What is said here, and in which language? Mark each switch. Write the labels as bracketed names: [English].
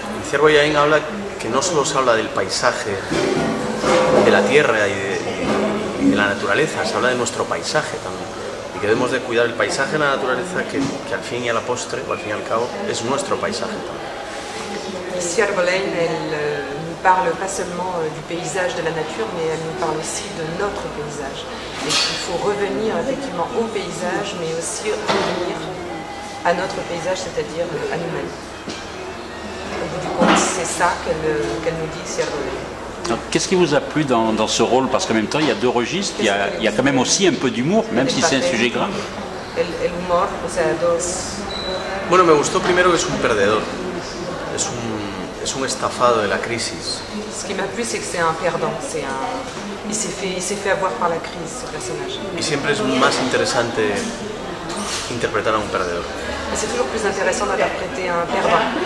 [Spanish] Ciervo Yain habla que no solo se habla del paisaje, de la tierra y de la naturaleza, se habla de nuestro paisaje también. Y que debemos de cuidar el paisaje de la naturaleza que al fin y a la postre, o al fin y al cabo, es nuestro paisaje también. [French] Ciervo Yain, elle nous parle pas seulement du paysage de la nature, mais elle nous parle aussi de notre paysage. Et qu'il faut revenir effectivement au paysage, mais aussi revenir à notre paysage, c'est-à-dire à nous-mêmes. Au bout du compte, c'est ça qu'elle nous dit, Ciervo Yain. Qu'est-ce qui vous a plu dans ce rôle? Parce qu'en même temps, il y a deux registres, il y a quand même aussi un peu d'humour, même si c'est un sujet grave. [Spanish] El humor, o sea, dos... Bueno, me gustó primero que es un perdedor, es un estafado de la crisis. [French] Ce qui m'a plu, c'est que c'est un perdant. Il s'est fait avoir par la crise, ce personnage. [Spanish] Y siempre es más interesante interpretar a un perdedor. [French] Et c'est toujours plus intéressant d'interpréter un perdant.